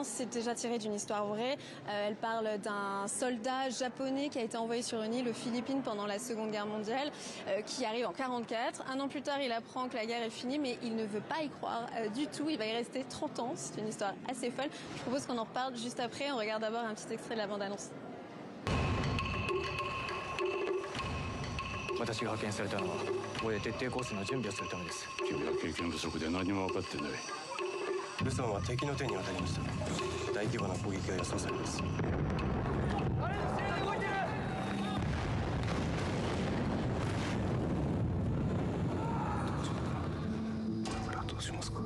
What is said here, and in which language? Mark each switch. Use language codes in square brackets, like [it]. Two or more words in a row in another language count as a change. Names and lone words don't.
[fr] C'est déjà tiré d'une histoire vraie. Elle parle d'un soldat japonais qui a été envoyé sur une île aux Philippines pendant la Seconde Guerre mondiale, qui arrive en 1944. Un an plus tard, il apprend que la guerre est finie, mais il ne veut pas y croire du tout. Il va y rester 30 ans. C'est une histoire assez folle. Je propose qu'on en reparle juste après. On regarde d'abord un petit extrait de la bande-annonce. [ja] 私が派遣されたのはこへ徹底抗戦の準備をするためです。君は経験不足で何も分かってない。ルソンは敵の手に渡りました。大規模な攻撃が予想されます。あれのせいで動いてる。これからどうしますか。